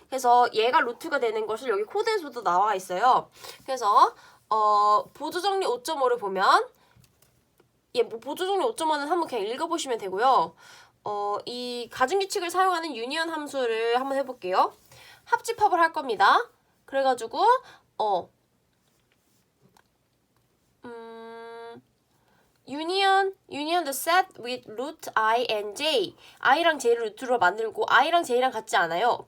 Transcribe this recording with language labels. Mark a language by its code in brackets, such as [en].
[ko] 그래서 얘가 루트가 되는 것을 여기 코드에서도 나와 있어요. 그래서 보조정리 5.5를 보면 보조정리 5.5는 한번 그냥 읽어보시면 되고요. 이 가중규칙을 사용하는 유니언 함수를 한번 해볼게요. 합집합을 할 겁니다. 그래가지고 [en] union the set with root i and j. [ko] i랑 j를 루트로 만들고 i랑 j랑 같지 않아요.